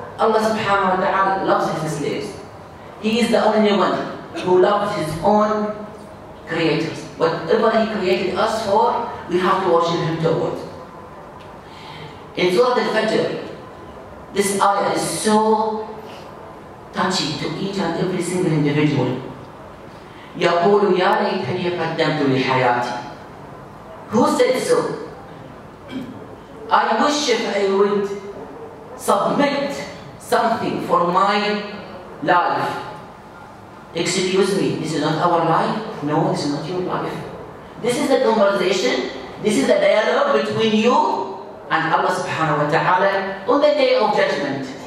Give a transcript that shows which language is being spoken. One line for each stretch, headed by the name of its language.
English: Allah subhanahu wa ta'ala loves His slaves. He is the only one who loves His own creators. Whatever He created us for, we have to worship Him towards. In Surah Al-Fajr, this ayah is so touchy to each and every single individual.
Arabic: يقول يا ليتني قدمت لحياتي.
English: Who said so? I wish if I would submit something for my life. Excuse me, this is not our life. No, this is not your life. This is the conversation, this is the dialogue between you and Allah subhanahu wa ta'ala on the day of judgment.